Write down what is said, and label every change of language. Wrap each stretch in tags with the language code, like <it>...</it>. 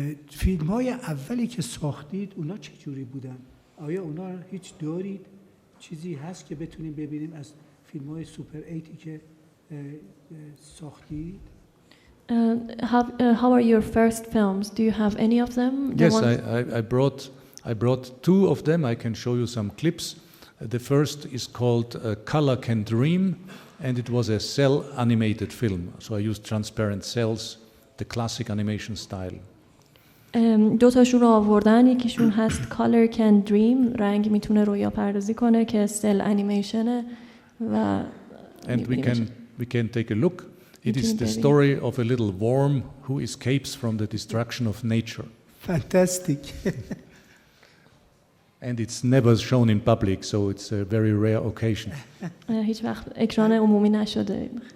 <fa>فیلم های اولی که ساختید اونا چجوری بودن؟ آیا اونا هیچ دارید؟ چیزی هست که بتونیم ببینیم از فیلم های سوپر ایتی که ساختید؟</fa> <en>How are your first films? Do you have any of them? Yes, I brought two of them. I can show you some clips. The first is called Color Can Dream, and it was a cell animated film. So I used transparent cells, the classic animation style.</en> <fa>دو تاشون رو آوردن. یکیشون هست Color Can Dream، رنگ میتونه رویا پردازی کنه، که سل انیمیشنه و</fa> <en>And we can take a look. It is the story of a little worm who escapes from the destruction of nature. Fantastic. And it's never shown in public, so it's a very rare occasion.</en> <fa>هیچ وقت اکران عمومی نشده.</fa>